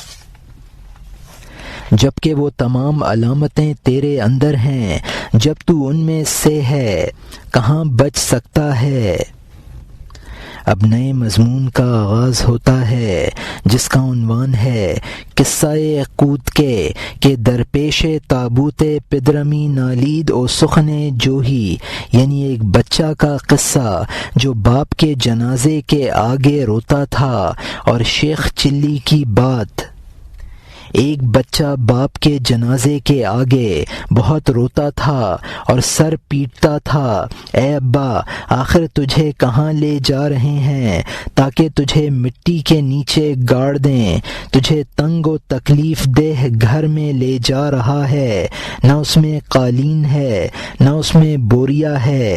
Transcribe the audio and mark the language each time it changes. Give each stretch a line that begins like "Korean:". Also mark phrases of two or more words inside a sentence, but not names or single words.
Urdu: جبکہ وہ تمام علامتیں تیرے اندر ہیں، جب تو ان میں سے ہے کہاں بچ سکتا ہے۔ اب نئے مضمون کا آغاز ہوتا ہے جس کا عنوان ہے
Persian: قصہ قوت کے درپیش تابوت پدرمی نالید و سخن جوہی،
Urdu: یعنی ایک بچہ کا قصہ جو باپ کے جنازے کے آگے روتا تھا۔ اور شیخ چلی کی بات، ایک بچہ باپ کے جنازے کے آگے بہت روتا تھا اور سر پیٹتا تھا، اے ابا آخر تجھے کہاں لے جا رہے ہیں تاکہ تجھے مٹی کے نیچے گاڑ دیں، تجھے تنگ و تکلیف دہ گھر میں لے جا رہا ہے، نہ اس میں قالین ہے نہ اس میں بوریا ہے۔